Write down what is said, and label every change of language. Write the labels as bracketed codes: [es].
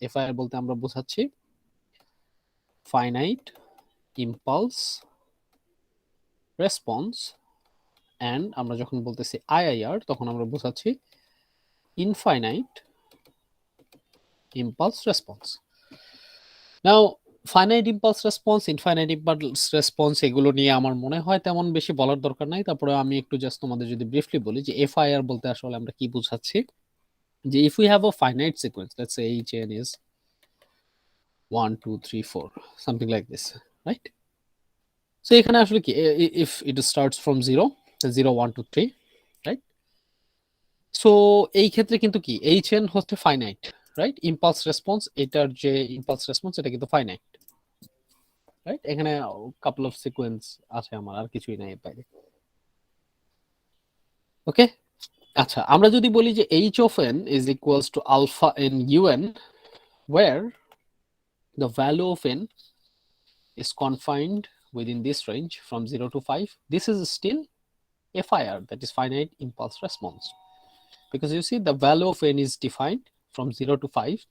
[bn] FIR বলতে আমরা বোঝাচ্ছি ফাইনাইট ইম্পালস রেসপন্স, অ্যান্ড আমরা যখন বলতেছি IIR তখন আমরা বোঝাচ্ছি ইনফাইনাইট ইম্পালস রেসপন্স। নাও finite impulse response, infinite impulse response, এগুলো নিয়ে আমার মনে হয় তেমন বেশি বলার দরকার নাই। তারপরে আমি একটু জাস্ট তোমাদের যদি ব্রিফলি বলি যে FIR বলতে আসলে আমরা কি বোঝাচ্ছি, যে [en] if we have a finite sequence, let's say each n is 1 2 3 4 something like this, right? So [bn] এখানে আসলে কি, [en] if it starts from 0 0 1 2 3, right? [bn] So এই ক্ষেত্রে কিন্তু কি hn হচ্ছে ফাইনাইট, রাইট? ইম্পালস রেসপন্স, এটার যে ইম্পালস রেসপন্স এটা কিন্তু ফাইনাইট, রাইট? এখানে কাপল অফ সিকোয়েন্স আছে, আমার আর কিছুই নাই বাইরে। [en] okay, [bn] আচ্ছা, আমরা যদি বলি যে [en] h of n is equals to alpha n un, where the value of n is confined within this range from 0 to 5, this is still FIR, that is finite impulse response, because you see the value of n is defined from 0 to 5.